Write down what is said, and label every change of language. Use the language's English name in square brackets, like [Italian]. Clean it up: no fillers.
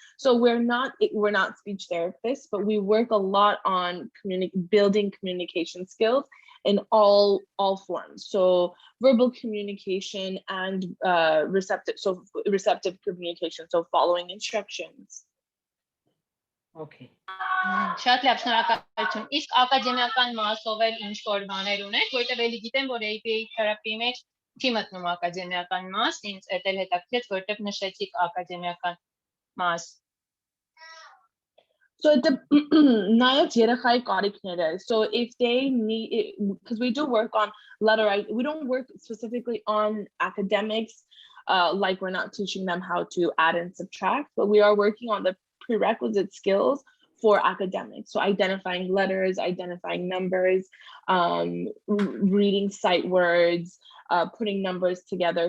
[English] So we're not speech therapists, but we work a lot on building communication skills in all forms. So verbal communication and receptive communication. So following instructions. Okay. [Armenian] Շատ լավ, շնորհակալություն։ Իսկ ակադեմիական մասով էլ ինչ որ բաներ ունեք, որտեղ էլի գիտեմ, որ ABA թերապիի մեջ չի մտնում ակադեմիական մաս, ինձ էդ էլ հետաքրքրեց, որտեղ նշեցիք ակադեմիական մաս։ So նայած երեխայի կարիքները. [English] So if they need, because we do work on we don't work specifically on academics, like we're not teaching them how to add and subtract, but we are working on the prerequisite skills for academics. So identifying letters, identifying numbers, reading sight words, putting numbers together.